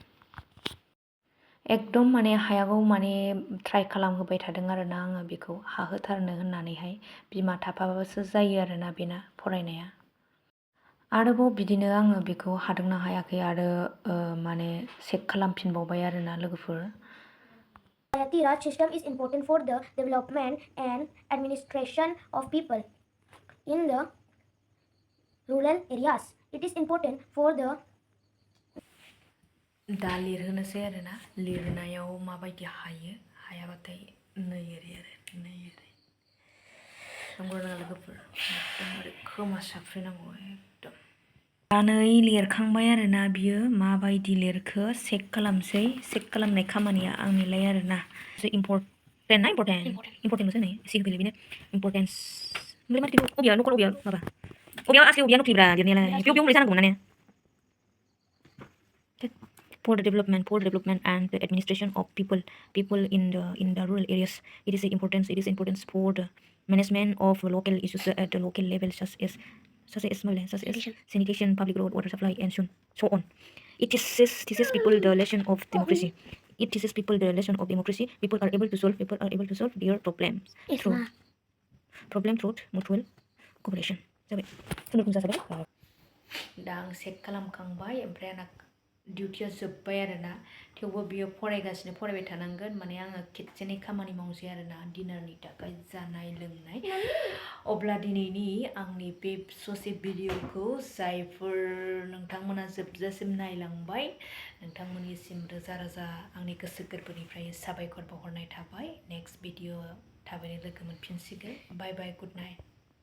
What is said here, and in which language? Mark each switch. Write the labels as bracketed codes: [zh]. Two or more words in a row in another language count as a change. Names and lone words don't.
[brx] एकदम माने हायागौ माने ट्राइ खालामहोबाय थादों आरोना आङो बेखौ हाहोथारनो होननानैहाय बिमा थाफाबासो जायो आरोना बेना फरायनाया आरोबाव बिदिनो आङो बेखौ हादोंना हायाखै आरो माने चेक खालामफिनबावबाय आरोना लोगोफोर [en] Raj system is important for the development and administration of people in the rural areas. It is important for the [brx] दा लिरहोनोसै आरोना लिरनायाव माबायदि हायो हायाबाथाय नै ओरै नंगौ ना लोगोफोर एकदम ओरै खोमा साफ्रेनांगौ एकदम दा नै लिरखांबाय आरोना बियो माबायदि लिरखो चेक खालामसै चेक खालामनाय खामानिया आंनिलाय आरोना इम्परटेन्ट मोनसै नै एसे होफैलाय बेनो इम्परटेन्स ओमफ्राय माथो अबेया नखर अबेया माबा अबेयाव आसि अबेया नखलिब्रा लिरनायालाय बेयाव मोनलाय जानांगौमोन ना [en] for the development and the administration of people in the rural areas. It is important for the management of local issues at the local level, such as sanitation, public road, water supply, and so on. It teaches people the lesson of democracy. People are able to solve their problems through mutual cooperation. [brx] जाबाय दा आं चेक खालामखांबाय ओमफ्राय आंना डिउटिया जोब्बाय आरोना थेवबो बियो फरायबाय थानांगोन माने आङो खेबसेनै खामानि मावसै आरोना डिनारनि थाखाय जानाय लोंनाय अब्ला दिनैनि आंनि बे ससे भिडिअखौ जायफोर नोंथांमोना जोबजासिम नायलांबाय नोंथांमोननिसिम रोजा रोजा आंनि गोसो गोरबोनिफ्राय साबायखर बावहरनाय थाबाय [en] next video [brx] थाबैनो लोगो मोनफिनसिगोन [en] bye bye good night